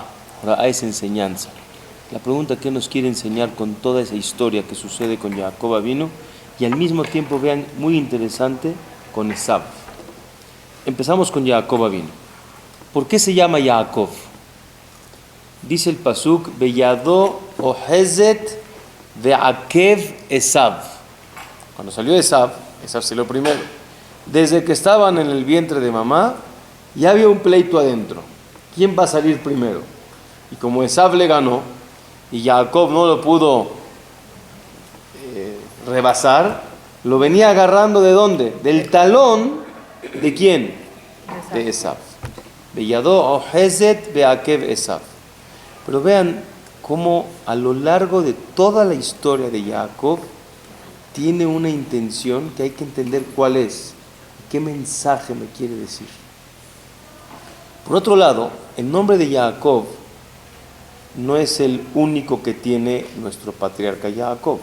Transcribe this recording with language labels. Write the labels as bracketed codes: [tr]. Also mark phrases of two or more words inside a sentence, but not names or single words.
[es] Hora'ah es enseñanza. La pregunta qué nos quiere enseñar con toda esa historia que sucede con Jacob Avinu, y al mismo tiempo vean, muy interesante, con Esav. Empezamos con Jacob Avinu. ¿Por qué se llama Jacob? Dice el pasuk, [he] בידו אוחזת בעקב עשו. [es] Cuando salió Esav salió primero. Desde que estaban en el vientre de mamá, ya había un pleito adentro. ¿Quién va a salir primero? Y como Esav le ganó, y Jacob no lo pudo rebasar, lo venía agarrando ¿de dónde? Del talón, ¿de quién? De Esav. [he] בידו אוחזת בעקב עשו. [es] Pero vean cómo a lo largo de toda la historia de Jacob tiene una intención que hay que entender cuál es, qué mensaje me quiere decir. Por otro lado, el nombre de Jacob no es el único que tiene nuestro patriarca Jacob.